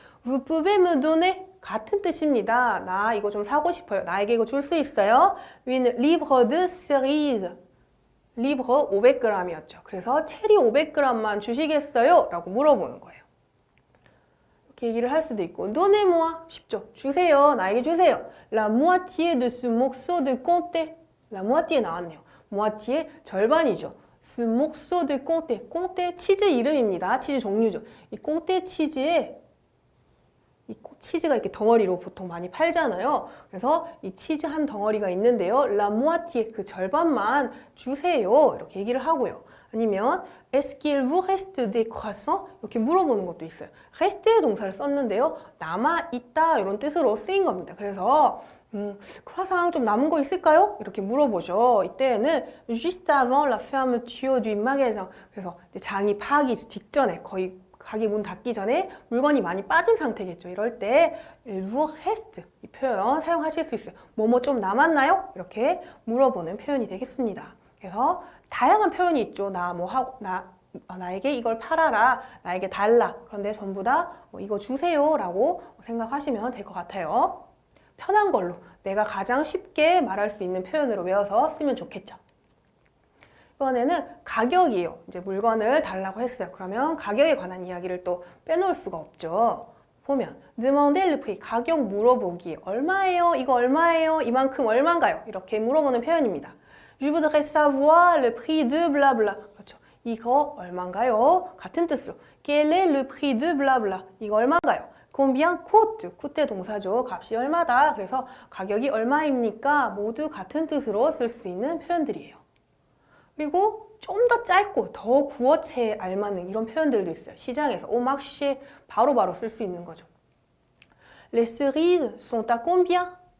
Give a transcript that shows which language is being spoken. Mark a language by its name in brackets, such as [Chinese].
[French] Vous pouvez me donner 같은 뜻입니다. [Korean] 나 이거 좀 사고 싶어요. 나에게 이거 줄 수 있어요? [French] Une livre de cerise. 리bre 500g이었죠. [Korean] 그래서 체리 500g만 주시겠어요? 라고 물어보는 거예요. 이렇게 얘기를 할 수도 있고 [French] Donnez-moi [Korean] 쉽죠. 주세요. 나에게 주세요. [French] La moitié de ce morceau de comté. La moitié 나왔네요. [Korean] moitié 절반이죠. [French] Ce morceau de comté. [Korean] comté 치즈 이름입니다. 치즈 종류죠. 이 comté 치즈에 이 치즈가 이렇게 덩어리로 보통 많이 팔잖아요. 그래서 이 치즈 한 덩어리가 있는데요. [French] La moitié [Korean] 그 절반만 주세요. 이렇게 얘기를 하고요. [French] 아니면 Est-ce qu'il vous reste des croissants? [Korean] 이렇게 물어보는 것도 있어요. reste 동사를 썼는데요. 남아 있다 이런 뜻으로 쓰인 겁니다. 그래서 크루아상 좀 남은 거 있을까요? 이렇게 물어보죠. 이때는 [French] juste avant la fermeture du magasin. [Korean] 그래서 이제 장이 파기 직전에 거의 가게 문 닫기 전에 물건이 많이 빠진 상태겠죠. 이럴 때 [French] il vous reste [Korean] 이 표현 사용하실 수 있어요. 뭐뭐 좀 남았나요? 이렇게 물어보는 표현이 되겠습니다. 그래서 다양한 표현이 있죠. 나에게 이걸 팔아라, 나에게 달라. 그런데 전부 다 이거 주세요라고 생각하시면 될 것 같아요. 편한 걸로 내가 가장 쉽게 말할 수 있는 표현으로 외워서 쓰면 좋겠죠. 이번에는 가격이에요. 이제 물건을 달라고 했어요. 그러면 가격에 관한 이야기를 또 빼놓을 수가 없죠. 보면 [French] demander le prix, [Korean] 가격 물어보기. 얼마예요? 이거 얼마예요? 이만큼 얼마인가요? 이렇게 물어보는 표현입니다. [French] Je voudrais savoir le prix de blabla. [Korean] 그렇죠. 이거 얼마인가요? 같은 뜻으로 [French] quel est le prix de blabla. [Korean] 이거 얼마인가요? [French] combien coûte? [Korean] coûte 동사죠. 값이 얼마다. 그래서 가격이 얼마입니까? 모두 같은 뜻으로 쓸 수 있는 표현들이에요. 그리고 좀 더 짧고 더 구어체에 알맞는 이런 표현들도 있어요. 시장에서 [French] au marché [Korean] 바로바로 쓸 수 있는 거죠. [French] Les cerises sont à combien?